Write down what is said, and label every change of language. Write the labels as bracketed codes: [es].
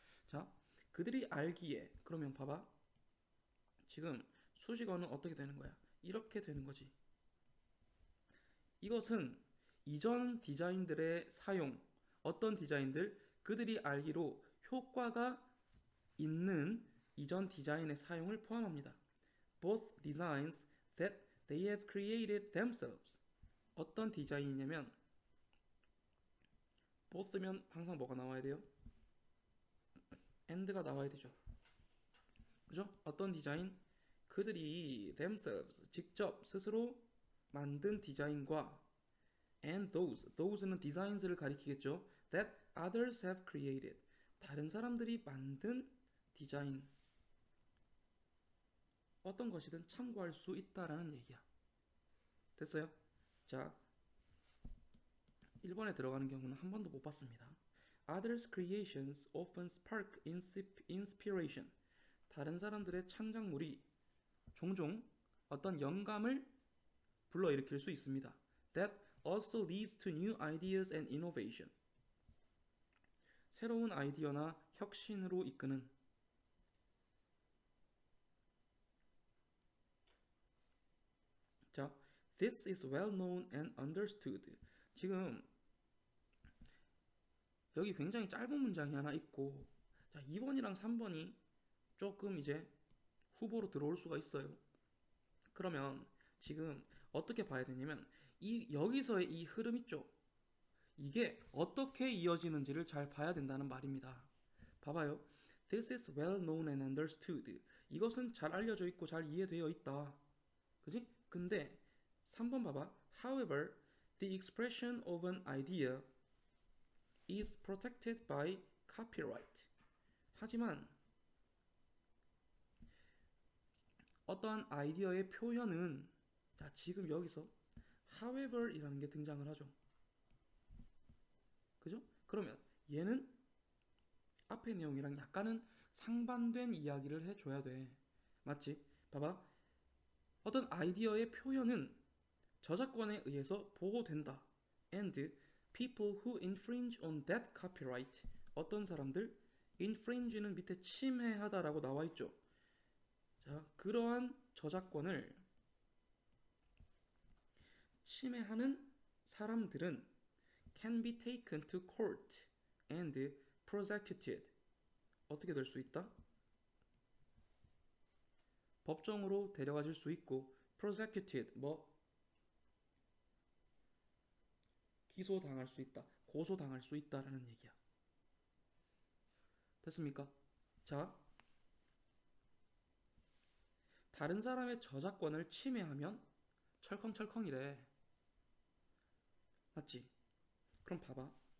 [ko] 자, 그들이 알기에 그러면 봐봐. 지금 수식어는 어떻게 되는 거야? 이렇게 되는 거지. 이것은 이전 디자인들의 사용, 어떤 디자인들 그들이 알기로 효과가 있는 이전 디자인의 사용을 포함합니다. [en] Both designs that they have created themselves. [ko] 어떤 디자인이냐면 both면 항상 뭐가 나와야 돼요? and가 나와야 되죠. 그죠? 어떤 디자인? 그들이 themselves, 직접 스스로 만든 디자인과 and those는 designs를 가리키겠죠. [en] that others have created. [ko] 다른 사람들이 만든 디자인. 어떤 것이든 참고할 수 있다라는 얘기야. 됐어요? 자, 1번에 들어가는 경우는 한 번도 못 봤습니다. [en] Others' creations often spark inspiration. [ko] 다른 사람들의 창작물이 종종 어떤 영감을 불러일으킬 수 있습니다. [en] That also leads to new ideas and innovation. [ko] 새로운 아이디어나 혁신으로 이끄는. [en] 자, this is well known and understood. [ko] 지금 여기 굉장히 짧은 문장이 하나 있고, 자, 2번이랑 3번이 조금 이제 후보로 들어올 수가 있어요. 그러면 지금 어떻게 봐야 되냐면 여기서의 이 흐름 있죠? 이게 어떻게 이어지는지를 잘 봐야 된다는 말입니다. 봐봐요. [en] This is well known and understood. [ko] 이것은 잘 알려져 있고 잘 이해되어 있다. 그지? 근데 3번 봐봐. [en] However, the expression of an idea is protected by copyright. [ko] 하지만 어떠한 아이디어의 표현은 자, 지금 여기서 however 이라는 게 등장을 하죠. 그죠? 그러면 얘는 앞의 내용이랑 약간은 상반된 이야기를 해줘야 돼. 맞지? 봐봐. 어떤 아이디어의 표현은 저작권에 의해서 보호된다. [en] And people who infringe on that copyright. [ko] 어떤 사람들? infringe는 밑에 침해하다라고 나와 있죠. 자, 그러한 저작권을 침해하는 사람들은 [en] can be taken to court and prosecuted. [ko] 어떻게 될 수 있다? 법정으로 데려가질 수 있고 prosecuted 기소당할 수 있다. 고소당할 수 있다라는 얘기야. 됐습니까? 자, 다른 사람의 저작권을 침해하면 철컹철컹이래. 맞지? 그럼 봐봐.